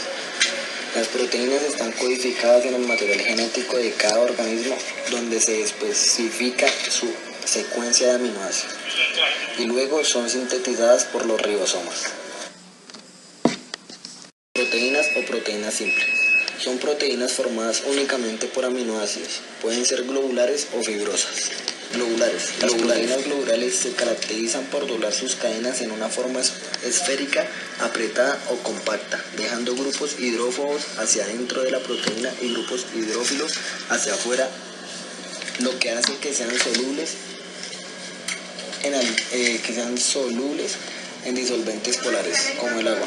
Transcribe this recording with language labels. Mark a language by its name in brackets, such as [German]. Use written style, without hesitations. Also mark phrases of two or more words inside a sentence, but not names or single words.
[Spanish] Las proteínas están codificadas en el material genético de cada organismo, donde se especifica su secuencia de aminoácidos y luego son sintetizadas por los ribosomas. Proteínas o proteínas simples. Son proteínas formadas únicamente por aminoácidos. Pueden ser globulares o fibrosas. Globulares. Las proteínas globulares se caracterizan por doblar sus cadenas en una forma esférica, apretada o compacta, dejando grupos hidrófobos hacia adentro de la proteína y grupos hidrófilos hacia afuera, lo que hace que sean solubles en disolventes polares, como el agua.